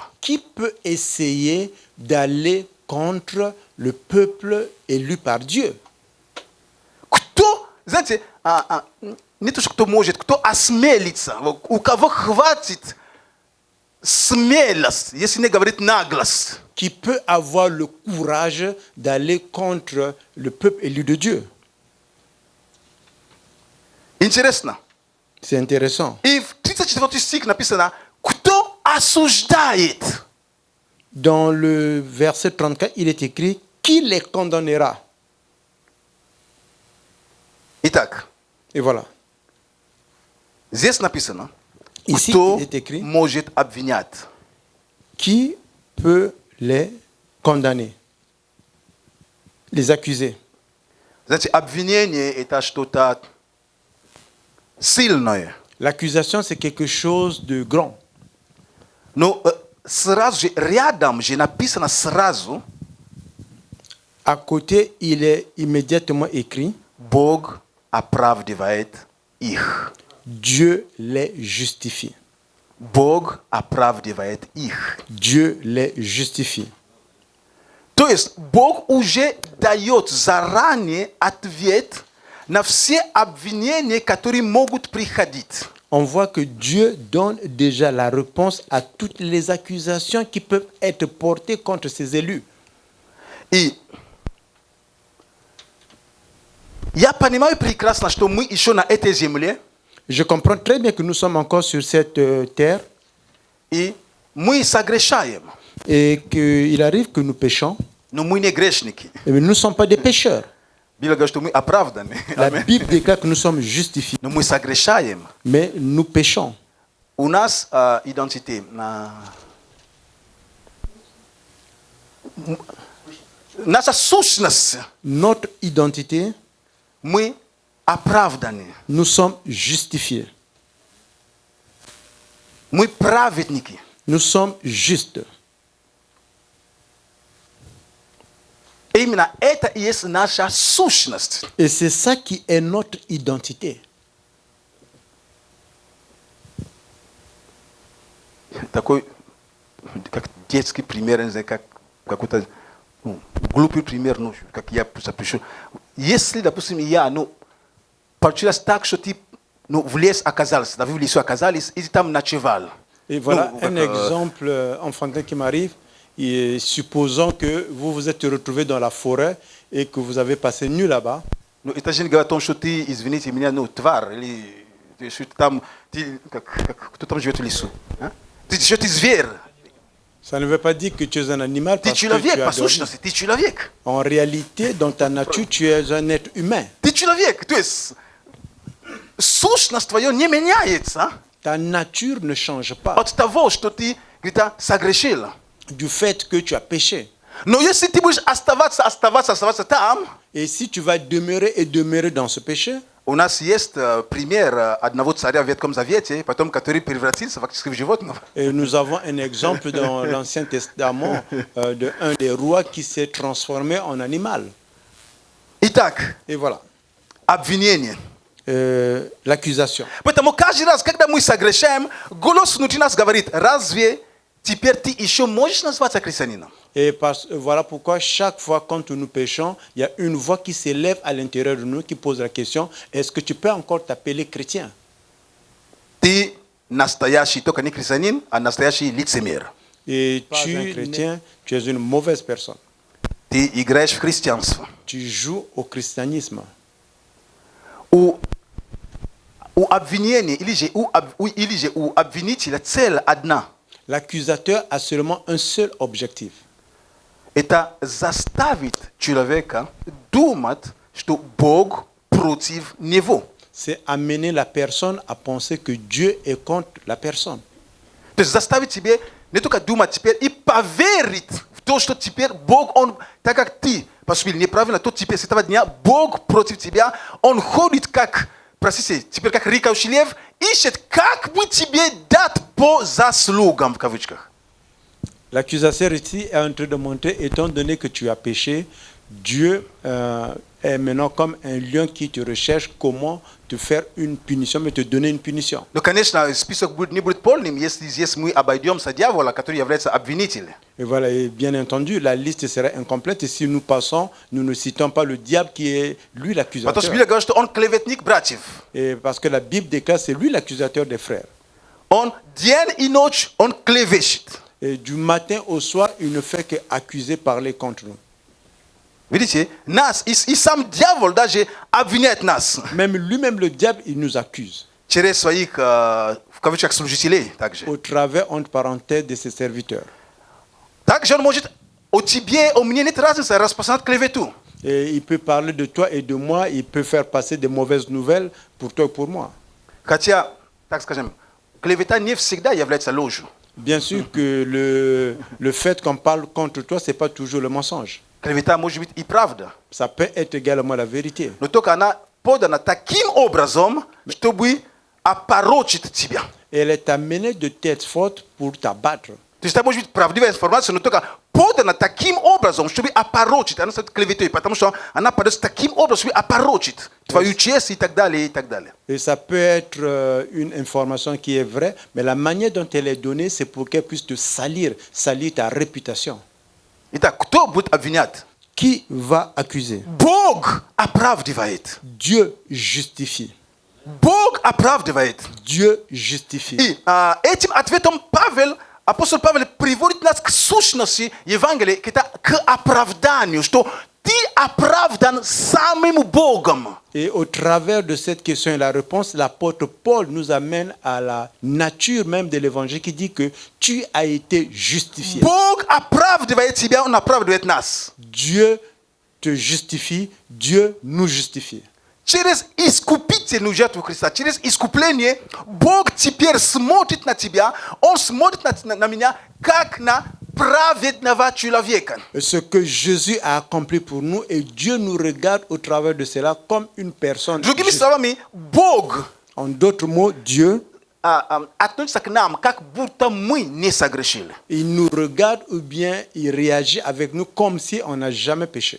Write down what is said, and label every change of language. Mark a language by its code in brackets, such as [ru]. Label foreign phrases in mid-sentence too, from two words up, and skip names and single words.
[fr] qui peut essayer d'aller contre le peuple élu par Dieu? [ru] Кто, знаете, не то, что кто может, кто осмелится, у кого хватит смелость, если не говорит наглость. [fr] Qui peut avoir le courage d'aller contre le peuple élu de Dieu? [ru] Интересно. [fr] C'est intéressant. [ru] И в 34 стих написано, кто осуждает? [fr] Dans le verset 34, il est écrit: qui les condamnera? [ru] Итак, [fr] Et voilà. [ru] здесь написано, [fr] Ici, [ru] кто [fr] il est écrit: [ru] может обвинять? [fr] qui peut les condamner, les accuser? [ru] Знаете, обвинение это что-то сильное. [fr] L'accusation, c'est quelque chose de grand. [ru] Но сразу же, рядом же написано сразу, [fr] À côté, il est immédiatement écrit: [ru] Бог оправдывает их. [fr] Dieu les justifie. [ru] Бог оправдывает их. [fr] Dieu les justifie. [ru] То есть Бог уже дает заранее ответ на все обвинения, которые могут приходить. [fr] On voit que Dieu donne déjà la réponse à toutes les accusations qui peuvent être portées contre ses élus. [ru] И я понимаю прекрасно, что мы еще на этой земле, [fr] Je comprends très bien que nous sommes encore sur cette terre [ru] и мы согрешаем, [fr] et qu'il arrive que nous péchons, [ru] но мы не грешники. [fr] mais nous ne sommes pas des pécheurs. [ru] Библия говорит, что мы оправданы, [fr] La Bible déclare que nous sommes justifiés, [ru] но мы согрешаем. [fr] mais nous péchons. [ru] У нас идентité, наша сущность, [fr] Notre identité, [ru] мы оправданы. [fr] nous sommes justifiés. [ru] Мы праведники. [fr] Nous sommes justes. [ru] Именно это и есть наша сущность. [fr] Et c'est ça qui est notre identité. [ru] Такой, как детский пример, не знаю, как какой-то глупый пример, ну, как я запишу. Если, допустим, я, получилось так, что ты, в лес оказался, в лесу оказались, и ты там ночевал. [fr] Et voilà un exemple enfantin qui m'arrive. Et supposons que vous vous êtes retrouvé dans la forêt et que vous avez passé une nuit là-bas. [ru] Ну, это же не говорит о том, что ты, извините меня, тварь, или ты там, кто там живет в лесу? А? Что ты зверь? [fr] Ça ne veut pas dire que tu es un animal [ru] Ты [fr] parce que [ru] человек, [fr] tu [ru] по [fr] as dormi. [ru] сущности, ты человек. [fr] En réalité, dans ta nature, tu es un être humain. [ru] Ты человек, то есть сущность твоя не меняется. [fr] Ta nature ne change pas [ru] Od того, что ты где-то согрешил. [fr] du fait que tu as péché. [ru] Но если ты будешь оставаться там, [fr] Et si tu vas demeurer et demeurer dans ce péché, [ru] у нас есть пример одного царя в Ветхом Завете, потом который превратился фактически в животного. [fr] et nous avons un exemple dans l'Ancien Testament de un des rois qui s'est transformé en animal. [ru] Итак, [fr] Et voilà, [ru] обвинение. [fr] l'accusation. [ru] Поэтому каждый раз, когда мы согрешаем, голос внутри нас говорит: разве теперь ты еще можешь назваться христианином? [fr] Et voilà pourquoi chaque fois quand nous péchons, il y a une voix qui s'élève à l'intérieur de nous qui pose la question, est-ce que tu peux encore t'appeler chrétien? [ru] Ты настоящий, только не христианин, а настоящий лицемер. [fr] Et tu es un chrétien, tu es une mauvaise personne. [ru] Ты играешь в христианство. [fr] Tu joues au christianisme. [ru] У обвинения или же у обвинителя цель одна. [fr] L'accusateur a seulement un seul objectif. [ru] Это заставить человека думать, что Бог против него. [fr] C'est amener la personne à penser que Dieu est contre la personne. [ru] То есть заставить тебе не только думать теперь и поверить в то, что теперь Бог, Он, так как ты поступил неправильно, то теперь с этого дня Бог против тебя, Он ходит как, простите, теперь как рыкающий лев, ищет, как бы тебе дать по заслугам, в кавычках. [fr] L'accusateur ici est en train de montrer, étant donné que tu as péché, Dieu est maintenant comme un lion qui te recherche comment te faire une punition, mais te donner une punition. [ru] Ну, конечно, список не будет полным, если здесь мы обойдемся дьявола, который является обвинителем. [fr] Et voilà, et bien entendu, la liste serait incomplète et si nous passons, nous ne citons pas le diable qui est lui l'accusateur. [ru] Потому что Библия говорит, что он клеветник братьев. [fr] Et parce que la Bible déclare c'est lui l'accusateur des frères. [ru] Он день и ночь, он клевещет. [fr] Et du matin au soir, il ne fait qu'accuser, parler contre nous. [ru] Видите, нас, и сам дьявол даже обвиняет нас. [fr] Même lui-même, le diable, il nous accuse. [ru] Через своих, в кавычках, служителей также. [fr] Au travers, entre parenthèses, de ses serviteurs. [ru] Также он может о тебе, о мне нет разницы, распространять клевету. [fr] Et il peut parler de toi et de moi, il peut faire passer des mauvaises nouvelles pour toi et pour moi. [ru] Хотя, так скажем, клевета не всегда является ложью. [fr] Bien sûr que le fait qu'on parle contre toi, ce n'est pas toujours le mensonge. [ru] Клевета может быть и правда. [fr] Ça peut être également la vérité. [ru] Но только она подана таким образом, чтобы опорочить тебя. [fr] Et elle est amenée de tête forte pour t'abattre. [ru] То есть это может быть правдивая информация, но только подана таким образом, чтобы опорочить. Она становится клеветой, потому что она подается таким образом, чтобы опорочить твою честь и так далее, и так далее. [fr] Et ça peut être une information qui est vraie, mais la manière dont elle est donnée, c'est pour qu'elle puisse te salir ta réputation. [ru] Итак, кто будет обвинять? [fr] Qui va accuser? [ru] Бог оправдывает. [fr] Dieu justifie. [ru] Бог оправдывает. [fr] Dieu justifie. [ru] И этим ответом апостол Павел приводит нас к сущности Евангелия, к оправданию, что ты оправдан самим Богом. [fr] Et au travers de cette question et la réponse, l'apôtre Paul nous amène à la nature même de l'évangile qui dit que tu as été justifié. [ru] Бог оправдывает тебя, Он оправдывает нас. [fr] Dieu te justifie, Dieu nous justifie. [ru] Через искупительную жертву Христа, через искупление, Бог теперь смотрит на тебя, Он смотрит на меня, как на праведного человека. [fr] Ce que Jésus a accompli pour nous et Dieu nous regarde au travers de cela comme une personne. [ru] Другими словами, Бог [fr] En d'autres mots, Dieu, [ru] относится к нам, как будто мы не согрешили. [fr] il nous regarde ou bien il réagit avec nous comme si on n'a jamais péché.